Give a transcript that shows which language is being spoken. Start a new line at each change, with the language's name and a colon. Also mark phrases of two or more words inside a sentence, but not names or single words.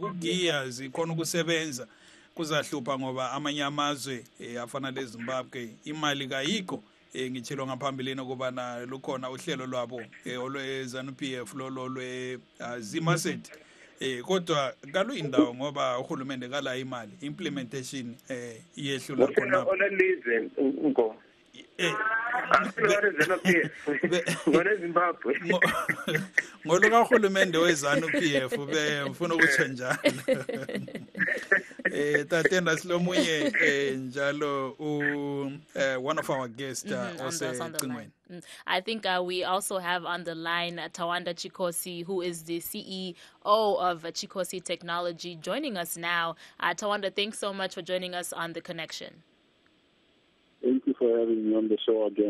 North Ndebele: kugiya zikhona ukusebenza kuzahlupha ngoba amanye amazwe afana leZimbabwe imali kayikho ngitshilo ngaphambilini ukubana lukhona uhlelo lwabo olwe-ZANU-PF lolwe Zimaset kodwa kaluyindawo ngoba uhulumende kala imali implementation iyehlula khona ngoluka uhulumende we-ZANU-PF befuna ukutsho njalo Tatenda silomunye njalo
English: one of our guests
North Ndebele: osecingweni.
English: I think we also have on the line Tawanda Chikosi, who is the CEO of Chikosi Technology, joining us now. Tawanda, thanks so much for joining us on The Connection. Thank you for having me on the show again.